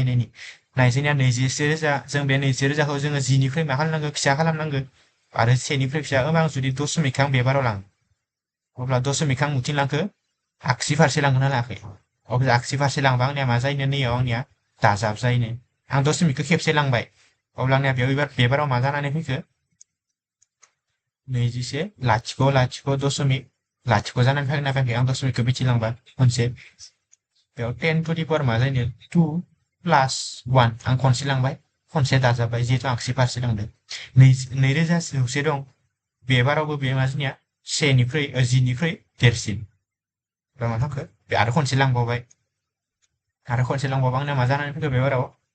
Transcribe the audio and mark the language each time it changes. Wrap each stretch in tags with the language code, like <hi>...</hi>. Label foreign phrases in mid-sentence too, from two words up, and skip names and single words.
<brx>नाय जोंनिया 21,000 जों बे 21,000खौ जोङो 10 निफ्राय मा खालामनांगौ फिसा खालामनांगौ आरो 1 निफ्राय फिसा होमबा आं जुदि दशमिकखौ आं बे बाराव लाङो अब्ला दशमिकखौ आं उथिं लांखो आगसि फारसे लांहोना लायाखै अब्ला आगसि फारसे लांबा आंनिया मा जायोनो नैयाव आंनिया दाजाब जायोनो आं दशमिकखौ खेबसे लांबाय अब्ला आंनिया बेयाव बे बाराव मा जानानै फैखो 21,000.0 जानानै फैगोन फैयाखै आं दशमिकखौ मिथिलांबाय खनसे बेयाव 10</brx> <en>to the power</en> <brx>मा जायो 2 plus 1 आं खनसे लांबाय खनसे दाजाबबाय जिहेतु आगसि फारसे लांदों 2,000 दं बे बारावबो बे मा जोंनिया 10 निख्रुइ देरसिन मा थांखो आरो खनसे लांबावबाय आंना मा जानानै फैखो बे बाराव</brx>